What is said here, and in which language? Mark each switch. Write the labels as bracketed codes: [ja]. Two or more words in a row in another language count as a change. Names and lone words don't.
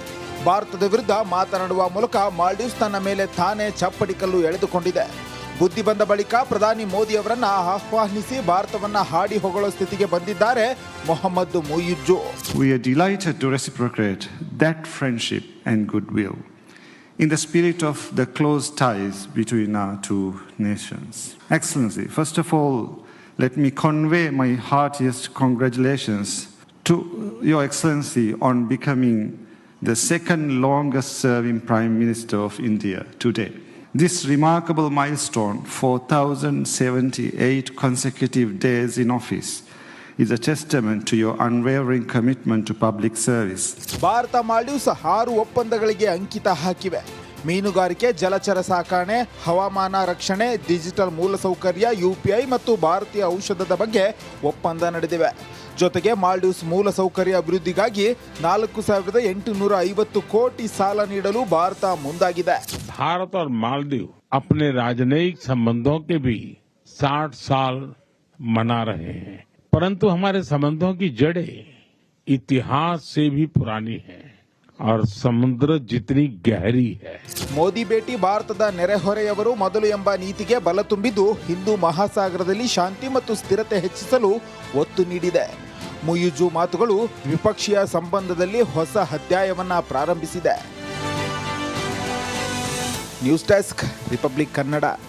[kn] ಭಾರತದ ವಿರುದ್ಧ ಮಾತನಾಡುವ ಮೂಲಕ ಮಾಲ್ಡೀವ್ಸ್ ತನ್ನ ಮೇಲೆ ತಾನೇ ಚಪ್ಪಡಿ ಕಲ್ಲು ಎಳೆದುಕೊಂಡಿದೆ. ಬುದ್ಧಿ ಬಂದ ಬಳಿಕ ಪ್ರಧಾನಿ ಮೋದಿ ಅವರನ್ನ ಆಹ್ವಾನಿಸಿ ಭಾರತವನ್ನ ಹಾಡಿ ಹೊಗಳೋ ಸ್ಥಿತಿಗೆ ಬಂದಿದ್ದಾರೆ ಮೊಹಮ್ಮದ್ ಮುಯಿಜು. [en] We are delighted to reciprocate that friendship and goodwill in the spirit of the close ties between our two nations. Excellency, first of all, let me convey my heartiest congratulations to Your Excellency on becoming the second longest serving Prime Minister of India today. This remarkable milestone, 4,078 consecutive days in office, is a testament to your unwavering commitment to public service. [kn] ಭಾರತ ಮಾಲ್ಡೀವ್ಸ್ 6 ಒಪ್ಪಂದಗಳಿಗೆ ಅಂಕಿತ ಹಾಕಿವೆ. ಮೀನುಗಾರಿಕೆ, ಜಲಚರ ಸಾಕಣೆ, ಹವಾಮಾನ ರಕ್ಷಣೆ, ಡಿಜಿಟಲ್ ಮೂಲಸೌಕರ್ಯ, UPI ಮತ್ತು ಭಾರತೀಯ ಔಷಧದ ಬಗ್ಗೆ ಒಪ್ಪಂದ ನಡೆದಿವೆ. ಜೊತೆಗೆ ಮಾಲ್ಡೀವ್ಸ್ ಮೂಲಸೌಕರ್ಯ ಅಭಿವೃದ್ಧಿಗಾಗಿ 4,850 ಕೋಟಿ ಸಾಲ ನೀಡಲು ಭಾರತ ಮುಂದಾಗಿದೆ. [hi] भारत और मालदीव अपने राजनयिक संबंधों के भी 60 साल मना रहे हैं, परंतु हमारे संबंधों की जड़ें इतिहास से भी पुरानी है और समुद्र जितनी गहरी है. [kn] ಮೋದಿ ಭೇಟಿ ಭಾರತದ ನೆರೆಹೊರೆಯವರು ಮೊದಲು ಎಂಬ ನೀತಿಗೆ ಬಲ ತುಂಬಿದ್ದು ಹಿಂದೂ ಮಹಾಸಾಗರದಲ್ಲಿ ಶಾಂತಿ ಮತ್ತು ಸ್ಥಿರತೆ ಹೆಚ್ಚಿಸಲು ಒತ್ತು ನೀಡಿದೆ. ಮುಯಿಜು ಮಾತುಗಳು ದ್ವಿಪಕ್ಷೀಯ ಸಂಬಂಧದಲ್ಲಿ ಹೊಸ ಅಧ್ಯಾಯವನ್ನ ಪ್ರಾರಂಭಿಸಿದೆ. [en] news desk, [kn] ರಿಪಬ್ಲಿಕ್ ಕನ್ನಡ.